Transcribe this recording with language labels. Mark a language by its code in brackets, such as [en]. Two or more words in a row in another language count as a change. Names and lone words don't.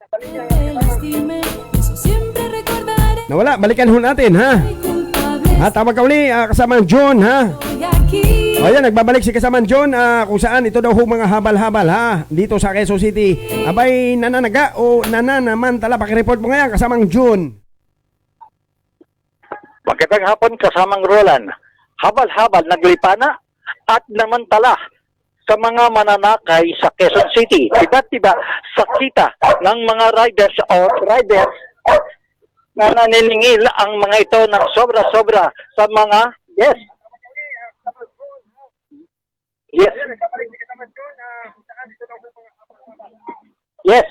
[es] te lastimé, eso siempre recordaré. [tl] Nawala, balikan ho natin ha. [es] Soy culpable, [tl] Ha, tawag ka uli, kasamang John ha. [es] estoy aquí. [tl] O yan, nagbabalik si kasamang John kung saan ito daw ho mga habal-habal ha. Dito sa Quezon City. Abay, nananaga o nananamantala. Pakireport mo ngayon, kasamang John. Magandang hapon kasamang Roland. Habal-habal naglipana at namantala sa mga mananakay sa Quezon City. Tiba-tiba sakita ng mga riders o drivers na naniningil ang mga ito ng sobra-sobra sa mga yes. [en] Yes. Yes.